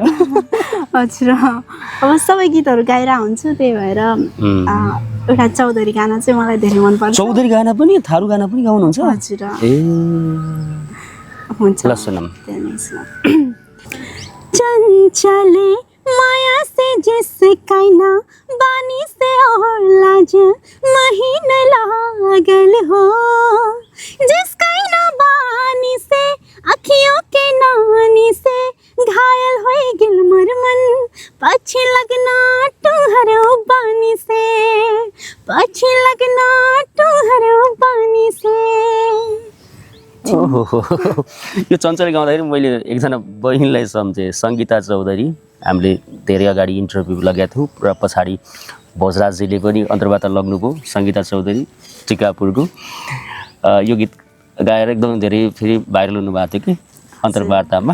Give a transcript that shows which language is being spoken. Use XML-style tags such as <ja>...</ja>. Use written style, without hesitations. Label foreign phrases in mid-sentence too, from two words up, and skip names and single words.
<ne>हजुर अब सबै गीतहरू गाएर हुन्छु त्यही भएर एउटा चौधरी गाना चाहिँ मलाई धेरै मनपर्छ। चौधरी गाना पनि थारू गाना पनि गाउनुहुन्छ? हजुर ए हुन्छ ल सुनौँ।</ne> <thl>चंचले माया से जिसका ना बानी से और लाज महीन लागल हो जिसका ना बानी से अखियों के नानी से घायल हो गिल मोर मन पछे लगना तुहर बानी से पछे लगना तुहर बानी से।</thl> <ne>ओहो यो चञ्चल गाउँदाखेरि मैले एकजना बहिनीलाई सम्झेँ, सङ्गीता चौधरी। हामीले धेरै अगाडि इन्टरभ्यू लगाएको थियौँ र पछाडि भोजराजजीले पनि अन्तर्वार्ता लग्नुभयो, सङ्गीता चौधरी टिकापुरको। यो गीत गाएर एकदम धेरै फेरि भाइरल हुनुभएको थियो कि अन्तर्वार्तामा।</ne>